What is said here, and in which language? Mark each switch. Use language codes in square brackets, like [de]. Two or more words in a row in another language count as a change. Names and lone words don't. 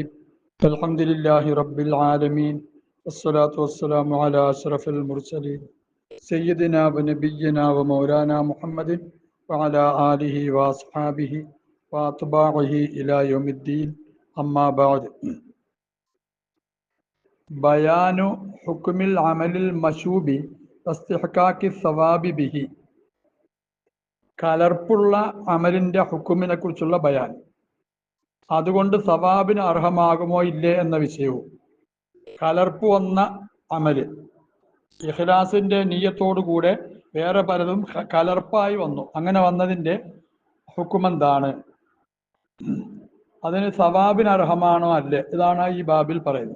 [ar] الحمد لله رب العالمين والصلاة والسلام على أشرف المرسلين سيدنا ونبينا ومولانا محمد وعلى آله وأصحابه وأتباعه إلى يوم الدين. أما بعد. بيان حكم العمل المشوب واستحقاق الثواب به. [ml] കലർപ്പുള്ള അമലിന്റെ ഹുക്കുമിനെ കുറിച്ചുള്ള ബയാൻ, അതുകൊണ്ട് സവാബിന് അർഹമാകുമോ ഇല്ലേ എന്ന വിഷയവും. കലർപ്പ് വന്ന അമല് ഇഖ്ലാസിന്റെ നിയ്യത്തോടുകൂടെ വേറെ പലതും കലർപ്പായി വന്നു, അങ്ങനെ വന്നതിന്റെ ഹുക്കുമെന്താണ്, അതിന് സവാബിന് അർഹമാണോ അല്ലേ, ഇതാണ് ഈ ബാബിൽ പറയുന്നത്.